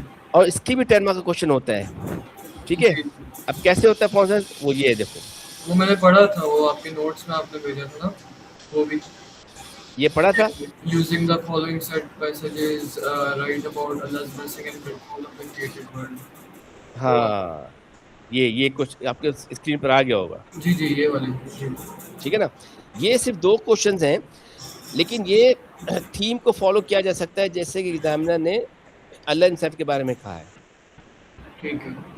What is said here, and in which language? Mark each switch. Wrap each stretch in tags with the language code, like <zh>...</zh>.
<ur>اور اس کی بھی 10 مارک کا کوشچن ہوتا ہے. ٹھیک ہے, اب کیسے ہوتا ہے پروسیس, وہ یہ ہے دیکھو. وہ میں نے پڑھا تھا, وہ آپ کے نوٹس میں آپ نے بھیجا تھا نا, وہ بھی یہ پڑھا تھا.</ur> <en>using the following set passages, write about Allah's blessing and control of the created world.</en> <ur>ہاں, یہ کچھ آپ کے اسکرین پر آ گیا ہوگا. جی جی, یہ والی. ٹھیک ہے نا, یہ صرف 2 کوشچنز ہیں, لیکن یہ تھیم کو فالو کیا جا سکتا ہے جیسے کہ ایگزامنر نے اللہ انصاف کے بارے میں کہا ہے. ٹھیک ہے.</ur>